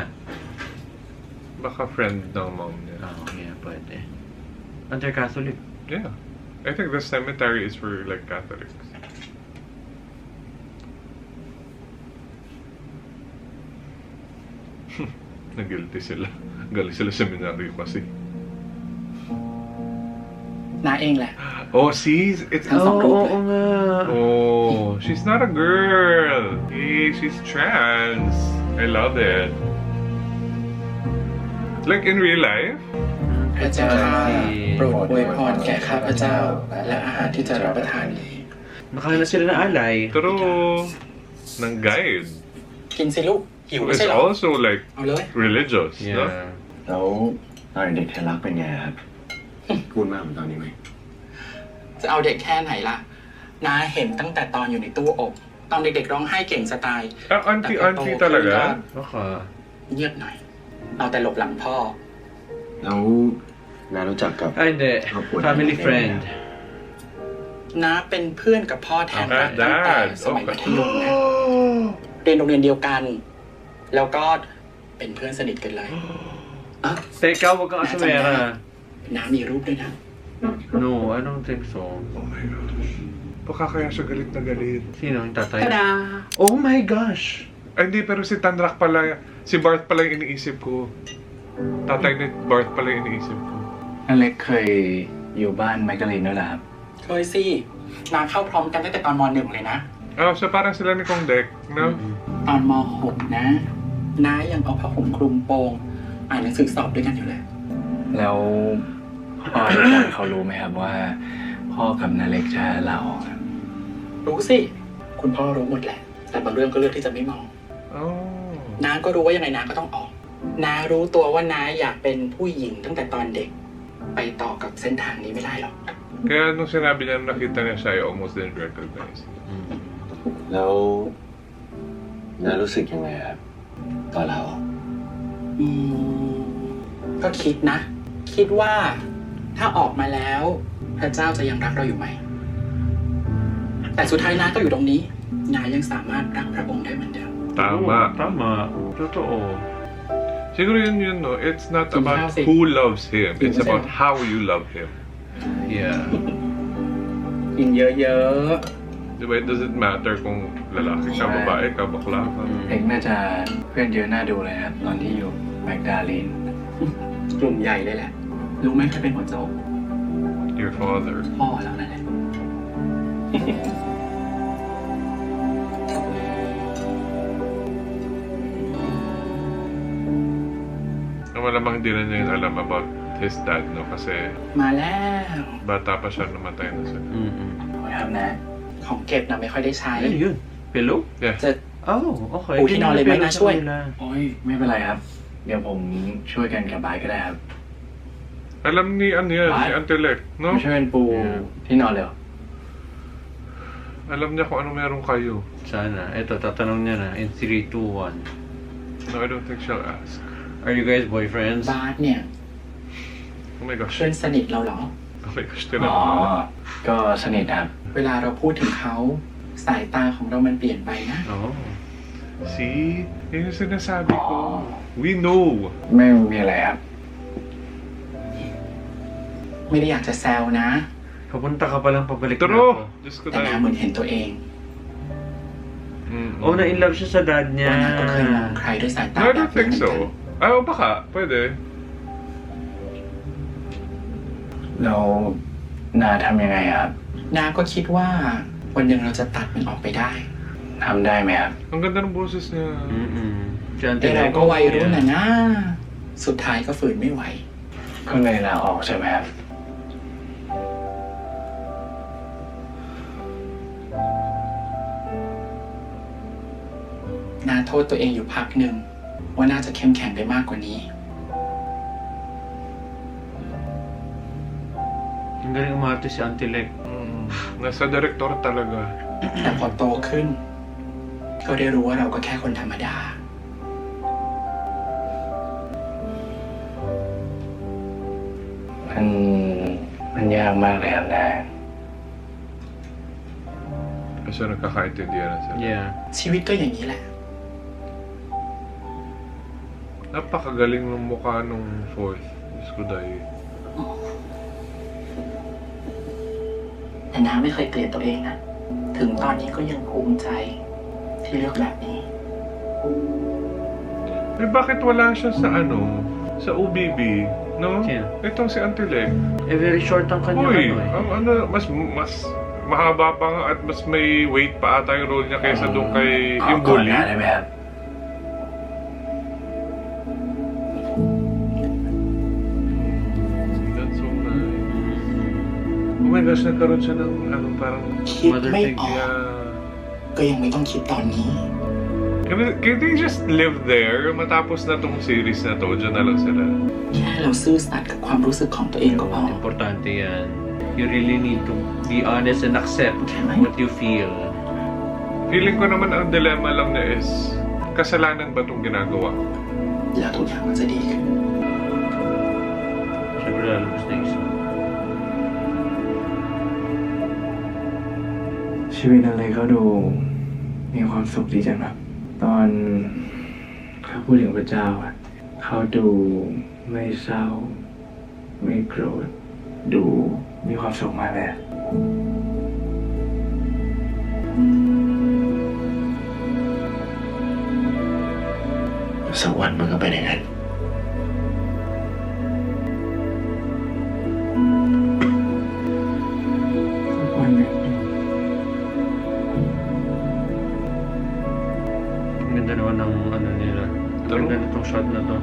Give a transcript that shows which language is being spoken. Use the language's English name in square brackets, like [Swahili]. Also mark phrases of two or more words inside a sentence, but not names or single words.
[Filipino] Baka friend ng mom niya. Yeah, pwede. [English] Anti-Catholic. Yeah. I think the cemetery is for like Catholics. [Filipino] Nag-guilty sila. Galing sila sa seminaryo kasi. [Thai] น้าเองแหละ [English] Oh, see? It's... [Filipino] Ang sakto. Oo nga. [English] Oh, she's not a girl. Hey, she's trans. I love it. Like in real life? [Thai] พระเจ้าข้าโปรดอวยพรแก่ข้าพระเจ้า และอาหารที่จะรับประทานนี้ [Filipino] Nakain na sila ng alay. [English] True. Ng guide. [Thai] กินสิลูก หิว [English] Who [Thai] ไม่ [English] is [Thai] ใช่เหรอ [English] also like [Thai] เอาเลย [English] religious, no? Yeah. [Thai] แล้วตอนเด็กเธอรักเป็นไงครับ พูดมากเหมือนตอนนี้ไหม จะเอาเด็กแค่ไหนล่ะน้าเห็นตั้งแต่ตอนอยู่ในตู้อบ ตอนเด็กๆร้องไห้เก่งสไตล์ [Filipino] Ah, auntie talaga? Baka. [Thai] เงียบหน่อย เอาแต่หลบหลังพ่อ แล้วนารู้จักกับ [Filipino] Ah, hindi. Family friend. [Thai] น้าเป็นเพื่อนกับพ่อแทนรัก Ah, ตั้งแต่ [English] dad. [Thai] สมัยมั [English] Okay. [Thai] ธยมนะเรียนโรงเรียนเดียวกัน แล้วก็เป็นเพื่อนสนิทกันเลยอ่ะ [Filipino] Teka, wag kang asumera. [Thai] น้ามีรูปด้วยนะ [English] No, I don't think so. Oh my gosh. [Filipino] Baka kaya siya galit na galit. Sino yung tatay? [English] Oh my gosh! [Filipino] Ay, hindi, pero si Tanrak pala, si Bart pala yung iniisip ko. Tatay ni Bart pala yung iniisip ko. [Thai] นั่นเล็กเคยอยู่บ้านแมกกาลีนด้วยเหรอครับ เคยสิน้าเข้าพร้อมกันตั้งแต่ตอนม .1 เลยนะ [Filipino] Oh, so parang sila ni Kong Dek, no? [Thai] ตอนม .6 นะ น้ายังเอาผ้าห่มคลุมโปง อ่านหนังสือสอบด้วยกันอยู่เลย แล้วพ่อทุกคนเขารู้ไหมครับว่า พ่อกับนาเล็กจะลาออกครับ รู้สิ คุณพ่อรู้หมดแหละ แต่บางเรื่องก็เลือกที่จะไม่มอง Oh. น้าก็รู้ว่ายังไงน้าก็ต้องออก น้ารู้ตัวว่าน้าอยากเป็นผู้หญิงตั้งแต่ตอนเด็ก ไปต่อกับเส้นทางนี้ไม่ได้หรอก [Filipino] Kaya nung sinabi niya na nakita niya siya, [English] I almost didn't recognize. [Thai] แล้วนารู้สึกยังไงครับ ตอนเรา อืมก็คิดนะ คิดว่าถ้าออกมาแล้ว พระเจ้าจะยังรักเราอยู่ไหม แต่สุดท้ายน้าก็อยู่ตรงนี้น้ายังสามารถรักพระองค์ได้เหมือนเดิม [Filipino] Tama. Tama. Totoo. Siguro yun, [English] no? It's not Somehow about say- who loves him. It's Somehow about say- how you love him. Yeah. [Thai] กินเยอะ [Filipino] Diba? [English] It doesn't matter [Filipino] kung lalaki ka, babae ka, bakla ka. [Thai] เล็กน่าจะเพื่อนเยอะน่าดูเลยครับ ตอนที่อยู่แมกดาลีน ๆ กลุ่มใหญ่เลยแหละ รู้ไหมใครเป็นหัวโจก [English] Your father. [Thai] พ่อแล้วนั่นแหละ [Filipino] Malamang hindi na niya yun alam [English] about his dad, [Filipino] no? Kasi [Thai] มาแล้ว [Filipino] bata pa siya namatay na siya. Mm-mm. [Thai] ครับนะ ของเก็บนะไม่ค่อยได้ใช้ [Filipino] Ano yun? [English] Pillow? Yeah. [Thai] จะ [English] Oh, okay. [Filipino] Oh, hinali mo na, Choy. [Thai] โอ้ยไม่เป็นไรครับ เดี๋ยวผมช่วยกันกับบายก็ได้ครับ [Filipino] Alam ni ano yan, [English] What? [Filipino] ni Auntie Lek, no? [Thai] ไม่ช่วยเป็นปูที่นอนเลยเหรอ [Filipino] Alam niya kung ano meron kayo. Sana. Ito, tatanong niya na. [English] In 3, 2, 1. No, I don't think she'll ask. Are you guys boyfriends? [Thai] บาสเนี่ย [English] Oh my gosh. [Thai] เพื่อนสนิทเราเหรอ [English] Oh my gosh, [Thai] อ๋อ [Filipino] tinanong mo. [Thai] ก็สนิทครับ เวลาเราพูดถึงเขาสายตาของเรามันเปลี่ยนไปนะ [English] Oh. See? [Filipino] Yun yung sinasabi ko. [English] We know. [Thai] ไม่มีอะไรครับ ไม่ได้อยากจะแซวนะ [Filipino] Papunta ka palang pabalik na ako. True! Diyos ko [Thai] แต่นา [Filipino] dahil. [Thai] เหมือนเห็นตัวเอง [Filipino] Oh, na-in-love siya sa dad niya. [Thai] ว่านาก็เคยมองใครด้วยสายตา [English] No, I [Thai] แบบ [English] don't [Thai] นี้ [English] think [Thai] เหมือน [English] so. [Thai] กัน [Filipino] Ay, baka. Pwede. [Thai] แล้วนาทำยังไงครับ นาก็คิดว่าวันหนึ่งเราจะตัดมันออกไปได้ ทำได้ไหมครับ [Filipino] Ang ganda ng boses niya. Mm-mm. Si [Thai] แต่ [Filipino] Auntie [Thai] เรา [Filipino] Lek. [Thai] ก็วัยรุ่นนะนะ สุดท้ายก็ฝืนไม่ไหว ก็เลยลาออกใช่ไหมครับ นาโทษตัวเองอยู่พักหนึ่งว่าน่าจะเข้มแข็งได้มากกว่านี้ [Filipino] Ang galing umarte si Auntie Lek. Nasa director talaga. [Thai] แต่พอโตขึ้น ก็ได้รู้ว่าเราก็แค่คนธรรมดา มันยากมากเลยครับนะ [Filipino] Kasi nagkakaintindihan na sila. [English] Yeah. [Thai] ชีวิตก็อย่างนี้แหละ [Filipino] Napakagaling ng mukha nung fourth. Diyos ko dahil. [Thai] แต่น้าไม่เคยเกลียดตัวเองนะ ถึงตอนนี้ก็ยังภูมิใจที่เลือกแบบนี้ [Filipino] Eh, bakit wala siya sa ano? Sa OBB? No? Sino? Itong si Auntie Lek. Eh, very short ang kanyang Uy, ano eh. ang ano, mas mahaba pa nga at mas may weight pa ata yung role niya kaysa doon kay [Thai] ขอ [Filipino] yung [Thai] ก่อน [English] bully. [Thai] หน้าได้ไหมครับ น [Filipino] gosh, nagkaroon siya ng parang... [Thai] คิด [English] Mother [Thai] ไม่ [English] figure. [Thai] ออก [English] Yeah. [Thai] ก็ยังไม่ต้องคิดตอนนี้ [English] Can they just live there? [Filipino] Matapos na tong series na to, dyan na lang sila. [Thai] แค่เราซื่อสัตย์กับความรู้สึกของตัวเองก็พอ [Filipino] Importante yan. [English] You really need to be honest and accept what you feel. [Filipino] Feeling ko naman ang dilemma lang na is, kasalanan ba itong ginagawa ko? [Thai] แล้วทุกอย่างมันจะดีขึ้น [Filipino] Siyempre lalabas na isa. [Thai] ชีวิตอะไรก็ดูมีความสุขดีจัง นะตอนเขาพูดถึงพระเจ้าอ่ะเขาดูไม่เศร้า ไม่โกรธดูมีความสุขมากเลยอะสักวันมันก็เป็นอย่างนั้นสักวันหนึ่ง [Filipino] Ang ganda naman ng ano nila. Ang ganda nitong shot na to.